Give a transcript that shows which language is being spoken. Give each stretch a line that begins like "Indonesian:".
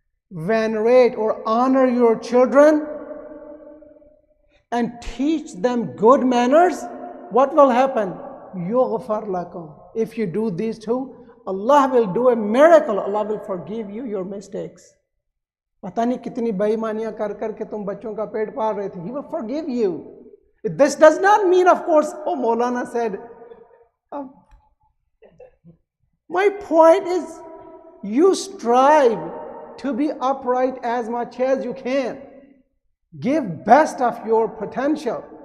English: Venerate or honor your children and teach them good manners. What will happen?
Arabic: Yughfar lakum.
English: If you do these two, Allah will do a miracle. Allah will forgive you your mistakes.
Hindi: पता नहीं कितनी बेईमानियां कर कर के तुम बच्चों का पेट पाल रहे थे.
English: He will forgive you. This does not mean, of course, oh, Maulana said. My point is, you strive to be upright as much as you can. Give best of your potential.